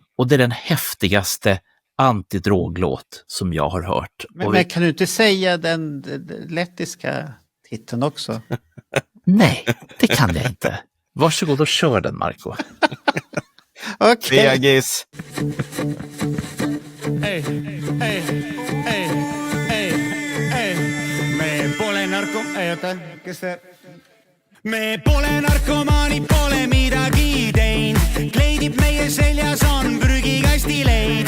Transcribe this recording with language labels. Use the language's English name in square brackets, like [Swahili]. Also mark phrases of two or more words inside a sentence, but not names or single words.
[Swedish] Och det är den häftigaste antidroglåt som jag har hört. Men kan du inte säga den lettiska titeln också? Nej, det kan jag inte. Varsågod och kör den, Marco. Okej. Fegis. [Estonian] Me pole narkomaanid, pole midagi teinud. Kleidib meie seljas on prügikasti leid.